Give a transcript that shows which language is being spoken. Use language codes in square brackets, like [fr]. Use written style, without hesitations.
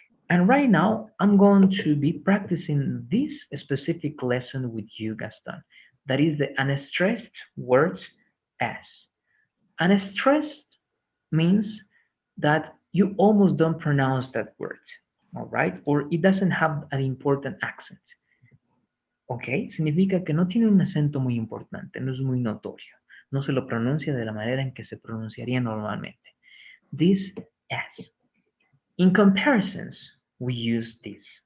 [en] And right now, I'm going to be practicing this specific lesson with you, Gaston. That is the unstressed words as. Unstressed means that you almost don't pronounce that word, all right? Or it doesn't have an important accent. [es] Ok, significa que no tiene un acento muy importante, no es muy notorio, no se lo pronuncia de la manera en que se pronunciaría normalmente. [en] This as. In comparisons, we use this.